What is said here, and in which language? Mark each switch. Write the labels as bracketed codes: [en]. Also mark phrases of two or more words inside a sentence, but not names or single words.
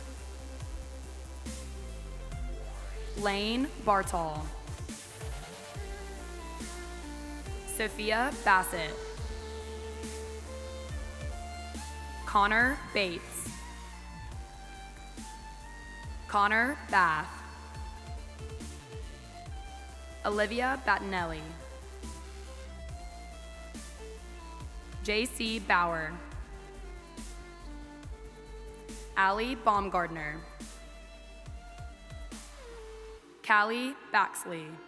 [en] Lane Bartall. Sophia Bassett. Connor Bates. Connor Bath. Olivia Battinelli. J.C. Bauer. Allie Baumgardner. Callie Baxley.